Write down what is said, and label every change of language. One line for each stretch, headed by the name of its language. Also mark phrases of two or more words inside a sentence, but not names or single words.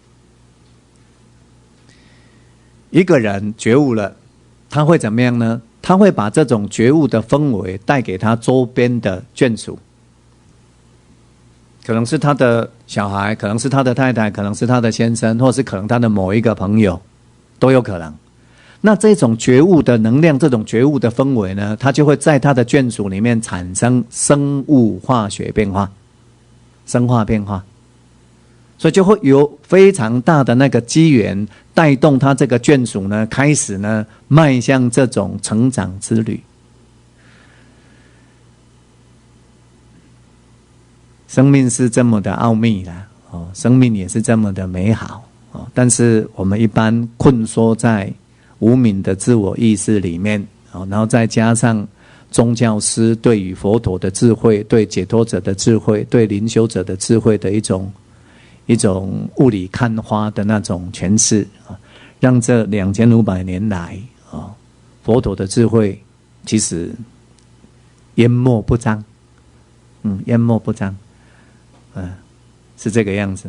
Chinese: 一個人覺悟了，他會怎麼樣呢？他會把這種覺悟的氛圍帶給他周邊的眷屬，可能是他的小孩，可能是他的太太，可能是他的先生，或是可能他的某一個朋友，都有可能。那這種覺悟的能量，這種覺悟的氛圍呢，它就會在他的眷屬裡面產生生物化學變化，生化變化，所以就會有非常大的那個機緣，帶動他這個眷屬呢，開始呢邁向這種成長之旅。生命是這麼的奧秘啦，哦，生命也是這麼的美好哦，但是我們一般困縮在無明的自我意識裡面，然後再加上宗教師對於佛陀的智慧、對解脫者的智慧、对靈修者的智慧的一種霧裡看花的那種詮釋，讓這2500年來佛陀的智慧其實淹沒不彰，淹沒不彰，是這個樣子。